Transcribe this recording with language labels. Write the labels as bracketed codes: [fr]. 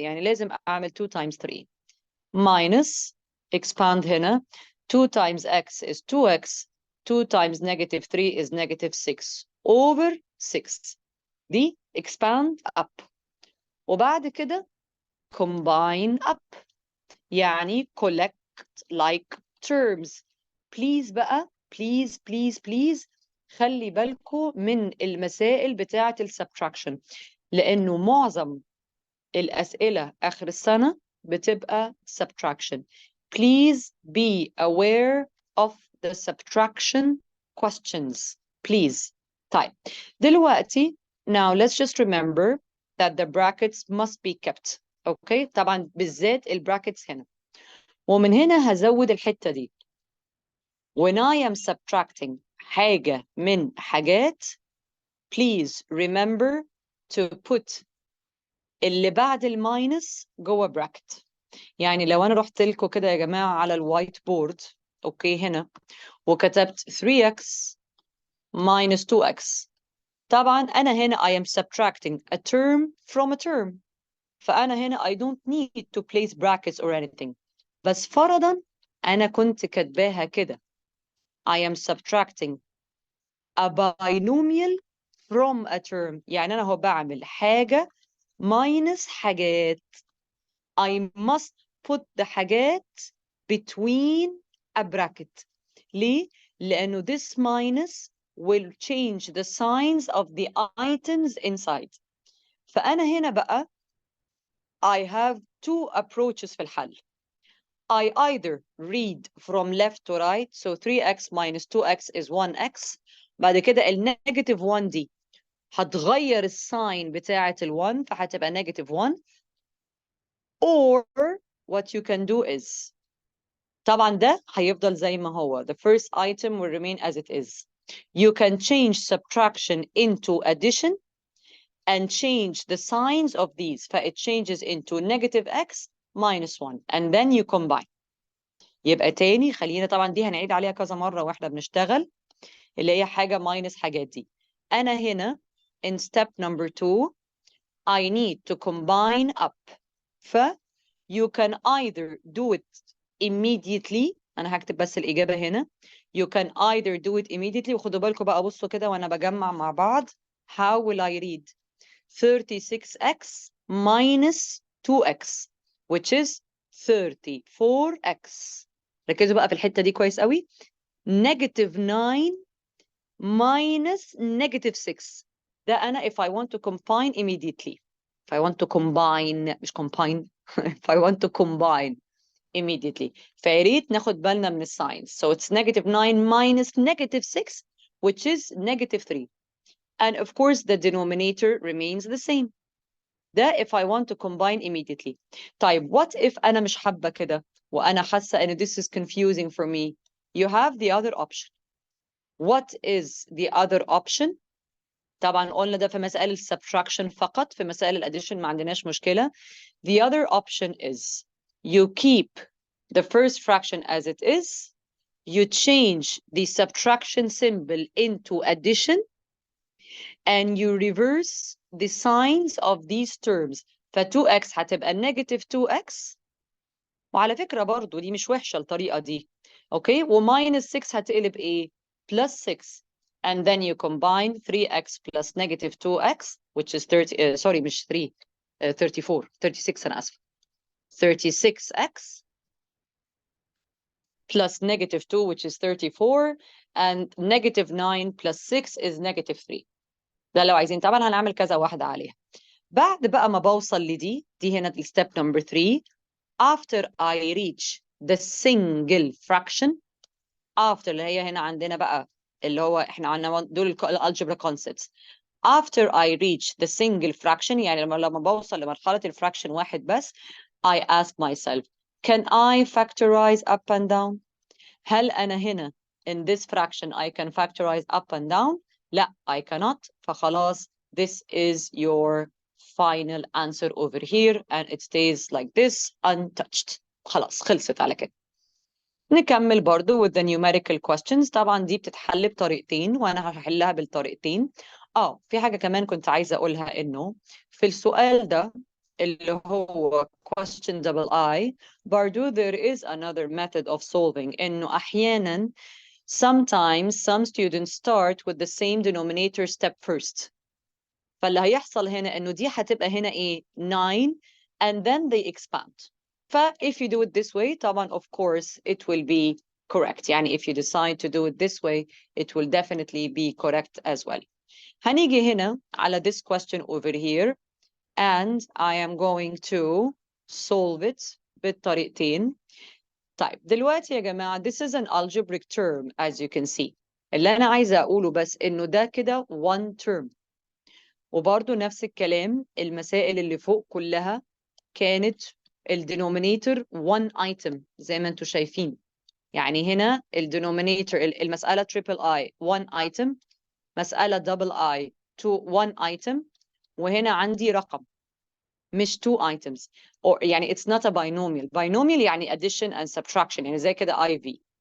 [ar] يعني لازم أعمل [en] 2 times 3 minus expand هنا 2 times x is 2x. 2 times negative 3 is negative 6 over 6. دي expand up. [ar] وبعد كده [en] combine up يعني collect like terms. please [ar] بقى please خلي بالكم من المسائل بتاعة السبتراكشن، لأنه معظم الأسئلة آخر السنة بتبقى subtraction. [en] Please be aware of the subtraction questions. Please. [ar] طيب دلوقتي [en] now let's just remember that the brackets must be kept. Okay. [ar] طبعا بالذات البراكتس هنا. ومن هنا هزود الحتة دي. [en] When I am subtracting [ar] حاجة من حاجات, [en] please remember to put [ar] اللي بعد الماينس جوه براكت. يعني لو انا رحت لكم كده يا جماعه على الوايت بورد اوكي هنا وكتبت 3x minus 2x, طبعا انا هنا [en] I am subtracting a term from a term. [ar] فانا هنا [en] I don't need to place brackets or anything. [ar] بس فرضا انا كنت كاتباها كده [en] I am subtracting a binomial from a term. [ar] يعني انا هو بعمل حاجه minus حاجات. [en] I must put the حاجات between a bracket. [ar] ليه؟ لأنه [en] this minus will change the signs of the items inside. [ar] فأنا هنا بقى [en] I have two approaches [ar] في الحل. [en] I either read from left to right, so 3x minus 2x is 1x. [ar] بعد كده النيجاتيف 1 دي هتغير الساين بتاعة ال1 فهتبقى negative 1. [en] Or what you can do is [ar] طبعا ده هيفضل زي ما هو. [en] The first item will remain as it is. You can change subtraction into addition and change the signs of these. فit changes into negative x minus 1 and then you combine. [ar] يبقى تاني خلينا طبعا دي هنعيد عليها كذا مرة واحنا بنشتغل اللي هي حاجة minus حاجات دي. أنا هنا [en] in step number 2 I need to combine up. ف you can either do it immediately. [ar] أنا هكتب بس الإجابة هنا. [en] You can either do it immediately. [ar] وخدوا بالكم بقى بصوا كده وأنا بجمع مع بعض. [en] How will I read 36x minus 2x which is 34x. [ar] ركزوا بقى في الحتة دي كويس قوي. [en] negative 9 minus negative 6. [ar] ده أنا [en] if I want to combine immediately. If I want to combine مش combine if I want to combine immediately. [ar] فياريت ناخد بالنا من الساينز. [en] So it's negative 9 minus negative 6 which is negative 3. And of course the denominator remains the same. ده if I want to combine immediately. [ar] طيب [en] what if [ar] أنا مش حابة كده وأنا حاسة إن [en] this is confusing for me. You have the other option. What is the other option? طبعا قلنا ده في مسائل subtraction فقط. في مسائل الاديشن ما عندناش مشكلة. The other option is you keep the first fraction as it is. You change the subtraction symbol into addition and you reverse the signs of these terms. [ar] ف 2x هتبقى negative 2x. وعلى فكرة برضو دي مش وحشة الطريقة دي. اوكي وماينس 6 هتقلب ايه؟ plus 6. [en] And then you combine 3x plus negative 2x which is 30 sorry مش 3 34 36 [ar] أنا آسفة [en] 36x plus negative 2 which is 34 and negative 9 plus 6 is negative 3. [ar] ده لو عايزين طبعا هنعمل كذا واحدة عليها. بعد بقى ما بوصل لدي هنا [en] step number 3 after I reach the single fraction after [ar] اللي هي هنا عندنا بقى اللي هو احنا عندنا دول الالجبرا concepts. [en] After I reach the single fraction [ar] يعني لما بوصل لمرحلة الفراكشن واحد بس [en] I ask myself can I factorize up and down؟ [ar] هل أنا هنا [en] in this fraction I can factorize up and down؟ لا I cannot. فخلاص this is your final answer over here and it stays like this untouched. [ar] خلاص خلصت على كده. نكمل برضو [en] with the numerical questions. [ar] طبعا دي بتتحل بطريقتين وانا هحلها بالطريقتين. في حاجة كمان كنت عايزة اقولها، انه في السؤال ده اللي هو question double I برضو [en] there is another method of solving. [ar] انه احيانا [en] sometimes some students start with the same denominator step first. [ar] فاللي هيحصل هنا انه دي هتبقى هنا ايه 9 [en] and then they expand. if you do it this way طبعا of course it will be correct. يعني if you decide to do it this way it will definitely be correct as well. [ar] هنيجي هنا على [en] this question over here and I am going to solve it بالطريقتين. [ar] طيب دلوقتي يا جماعة [en] this is an algebraic term as you can see. [ar] اللي أنا عايزة أقوله بس إنه ده كده [en] one term. [ar] وبرضو نفس الكلام المسائل اللي فوق كلها كانت الدينومينيتور one item زي ما انتم شايفين. يعني هنا الدينومينيتور المسألة triple I one item، مسألة double I one item، وهنا عندي رقم مش two items. [en] يعني it's not a binomial. binomial يعني addition and subtraction، يعني زي كده IV.